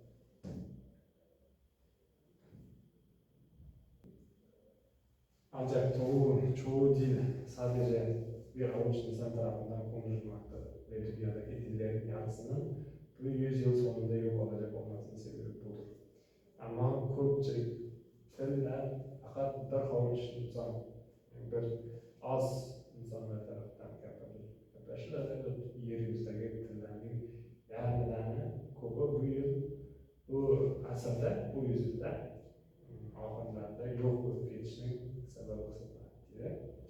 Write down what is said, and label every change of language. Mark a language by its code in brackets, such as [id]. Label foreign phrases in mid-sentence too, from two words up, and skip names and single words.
[tr] Ancak çoğu dil sadece bir avuç insan tarafından konuşulmaktadır ve dünyadaki dillerin yarısının bu 100 yıl sonunda yok olacak olmasının sebebi budur. [uz] Ama ko'pchilik tillar faqat bir xovuch inson, bir oz insonlar tarafdan gaplashiladi. Yer yuzidagi tillarning yarmidan ko'pi bu yil, bu asrda, bu yuzda oxirlarida yo'q bo'lib ketishining sababi hisoblanadi.